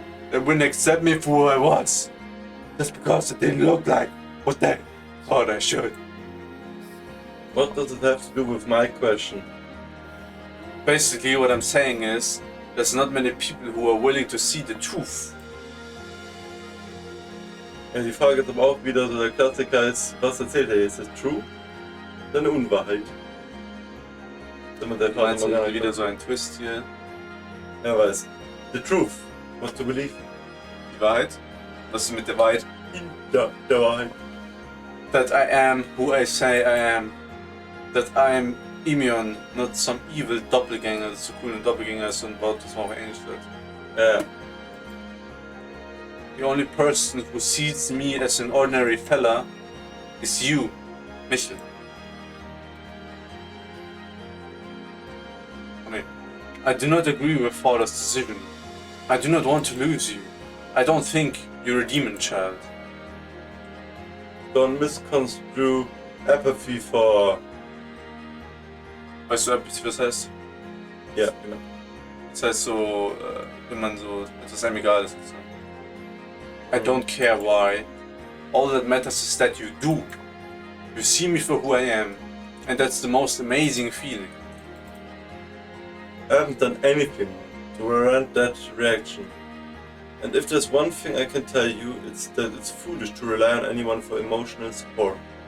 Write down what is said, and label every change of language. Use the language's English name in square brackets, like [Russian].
[English] They wouldn't accept me for who I was. Just because I didn't look like what they thought I should. What does it have to do with my question? Basically what I'm saying is, there's not many people who are willing to see the truth. [German] Ja, die Frage ist aber auch wieder so, der Klassiker ist, was erzählt er jetzt? Ist das true? Oder eine Unwahrheit? Du meinst wieder so ein Twist hier? Er weiß. [English] The truth. What to believe? [German] Die Wahrheit? Was ist mit der Wahrheit? Ja, der Wahrheit. [English] That I am who I say I am. That I am Immune, not some evil Doppelgänger. [German] Das ist so cool, ein Doppelgänger ist so ein Wort, das man auf Englisch sagt. Ja. [English] The only person who sees me as an ordinary fella is you, Michel. I do not agree with Father's decision. I do not want to lose you. I don't think you're a demon child. Don't misconstrue apathy for... [German] Weißt du, Apathy, was heißt? Ja, genau. Das heißt so, wenn man so etwas einem egal ist. [English] So. I don't care why. All that matters is that you do. You see me for who I am. And that's the most amazing feeling. I haven't done anything to warrant that reaction. And if there's one thing I can tell you, it's that it's foolish to rely on anyone for emotional support.